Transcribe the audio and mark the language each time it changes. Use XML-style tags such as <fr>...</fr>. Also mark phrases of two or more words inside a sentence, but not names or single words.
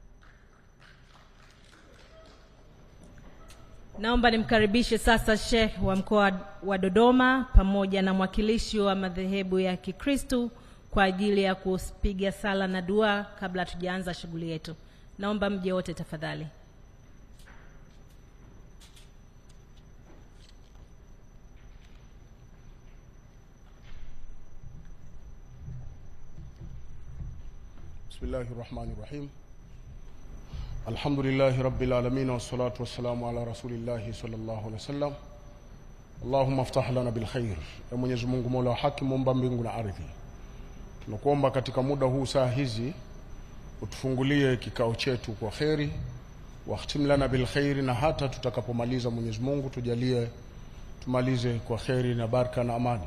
<sw>Naomba nimkaribishe sasa Sheikh wa mkoa wa Dodoma pamoja na mwakilishi wa madhehebu ya Kikristo kwa ajili ya kupiga sala na dua kabla tujaanza shughuli yetu. Naomba mje wote tafadhali.</sw> <ar>Bismillahirrahmanirrahim. الحمد لله رب العالمين والصلاة والسلام على رسول الله صلى الله عليه وسلم. اللهم افتح لنا بالخير.</ar> <sw>Ya Mwenyezi Mungu Mola wa haki, muumba mbingu na ardhi, tunakuomba katika muda huu saa hizi utufungulie kikao chetu kwa khairi,</sw> <ar>واختم لنا بالخير,</ar> <sw>na hata tutakapomaliza Mwenyezi Mungu tujalie tumalize kwa khairi na baraka na amani.</sw>